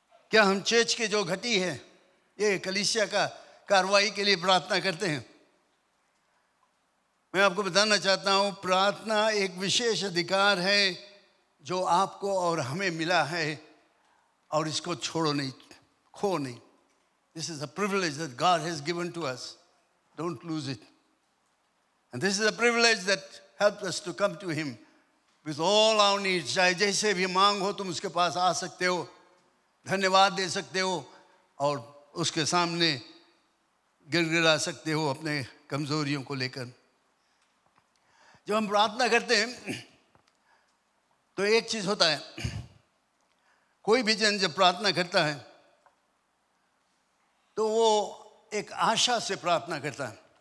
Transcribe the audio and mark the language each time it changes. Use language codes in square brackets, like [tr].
[hi] क्या हम चर्च की जो घटी है, ये कलीसिया का कार्रवाई के लिए प्रार्थना करते हैं? मैं आपको बताना चाहता हूँ, प्रार्थना एक विशेष अधिकार है जो आपको और हमें मिला है, और इसको छोड़ो नहीं, खो नहीं। [en] This is a privilege that God has given to us. Don't lose it. And this is a privilege that helps us to come to Him with all our needs. [hi] चाहे जैसे भी मांग हो, तुम उसके पास आ सकते हो, धन्यवाद दे सकते हो, और उसके सामने गिड़गिड़ा सकते हो अपने कमजोरियों को लेकर। जब हम प्रार्थना करते हैं तो एक चीज होता है, कोई भी जन जब प्रार्थना करता है तो वो एक आशा से प्रार्थना करता है।